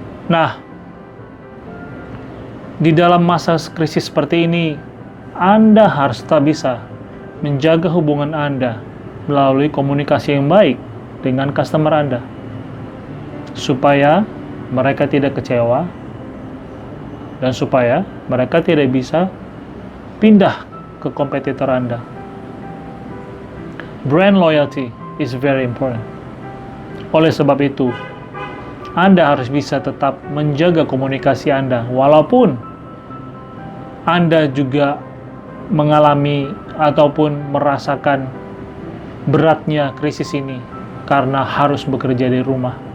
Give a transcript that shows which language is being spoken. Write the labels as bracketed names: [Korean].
[Indonesian] Nah, di dalam masa krisis seperti ini, Anda harus tetap bisa menjaga hubungan Anda melalui komunikasi yang baik dengan customer Anda, supaya mereka tidak kecewa dan supaya mereka tidak bisa pindah ke kompetitor Anda. [English] Brand loyalty is very important. [Indonesian] Oleh sebab itu, Anda harus bisa tetap menjaga komunikasi Anda walaupun Anda juga mengalami ataupun merasakan beratnya krisis ini karena harus bekerja di rumah.